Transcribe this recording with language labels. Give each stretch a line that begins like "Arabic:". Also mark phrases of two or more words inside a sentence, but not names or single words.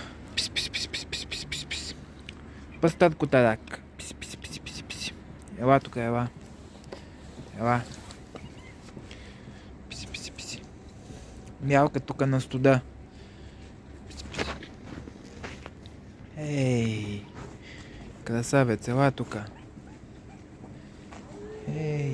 Bulgarian: Пис, пис, пис, пис, пис, пис, пис, пис. Пъстат котарак. Пис, пис, пис, пис, пис. Ела тук, ела. Ела. Писи, писи, писи. Мялка тук на студа. Писи, писи. Ей. Красавец, ела тук. Ей.